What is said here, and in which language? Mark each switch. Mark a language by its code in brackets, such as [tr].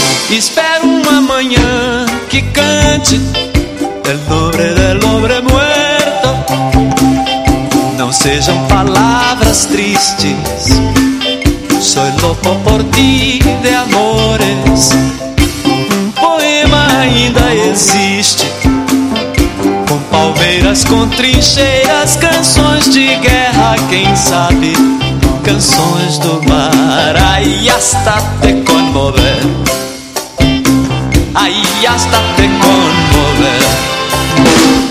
[pt] Espero uma manhã que cante [es] el nombre del hombre muerto. [pt] Não sejam palavras tristes. [es] Soy loco por ti de amores. [pt] Um poema ainda existe, palmeiras com trincheiras, canções de guerra, quem sabe, canções do mar. [es] Ai, hasta te conmover. Ai, hasta te conmover.